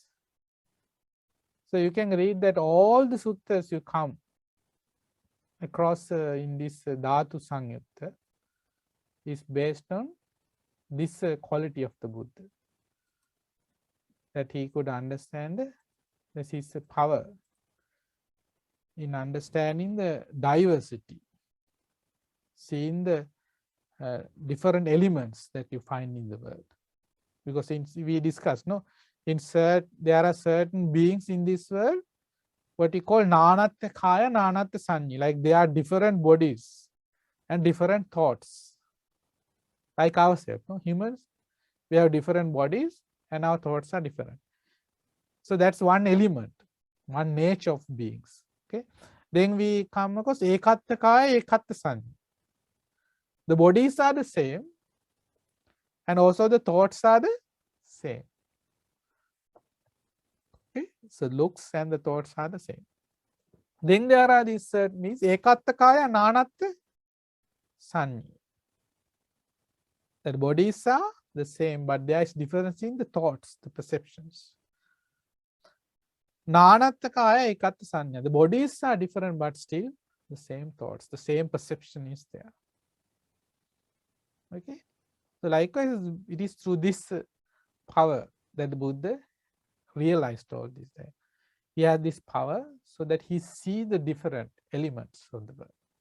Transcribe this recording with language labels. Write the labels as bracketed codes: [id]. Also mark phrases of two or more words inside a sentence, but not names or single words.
[en] So you can read that all the suttas you come across in this Dhatu Sangyutta, is based on this quality of the Buddha, that he could understand this is a power in understanding the diversity, seeing the different elements that you find in the world. Because we discussed, no, there are certain beings in this world, what we call [pi] nanatta kaya, nanatta sanya, [en] like they are different bodies and different thoughts, like ourselves, no, humans, we have different bodies and our thoughts are different. So that's one element, one nature of beings. Okay, then we come across [pi] ekatta kaya, ekatta sanya. [en] The bodies are the same and also the thoughts are the same. Okay, so looks and the thoughts are the same. Then there are these means [pi] ekatta kaya, nanatta sanya. [en] The bodies are the same, but there is difference in the thoughts, the perceptions. [pi] Nanatta kaya, ekatta sanya. [en] The bodies are different, but still the same thoughts, the same perception is there. Okay, so likewise, it is through this power that the Buddha realized all this. That he had this power so that he see the different elements of the world.